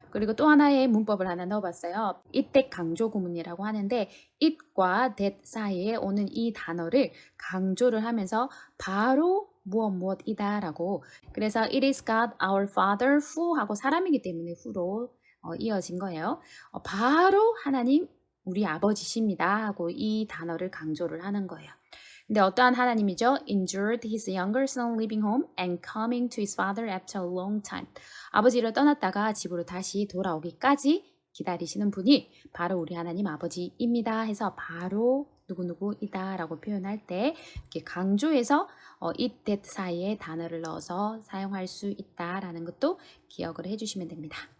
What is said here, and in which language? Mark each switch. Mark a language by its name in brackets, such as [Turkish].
[Korean] 그리고 또 하나의 문법을 하나 넣어봤어요. it that 강조 구문이라고 하는데 it과 that 사이에 오는 이 단어를 강조를 하면서 바로 무엇이다 라고 그래서 [English] it is God our Father who [Korean] 하고 사람이기 때문에 who로 이어진 거예요. 바로 하나님 우리 아버지십니다 하고 이 단어를 강조를 하는 거예요. 근데 어떠한 하나님이죠? [English] Endured his younger son leaving home and coming to his father after a long time. [Korean] 아버지를 떠났다가 집으로 다시 돌아오기까지 기다리시는 분이 바로 우리 하나님 아버지입니다 해서 바로 누구누구이다 라고 표현할 때 이렇게 강조해서 it, that 사이에 단어를 넣어서 사용할 수 있다라는 것도 기억을 해주시면 됩니다.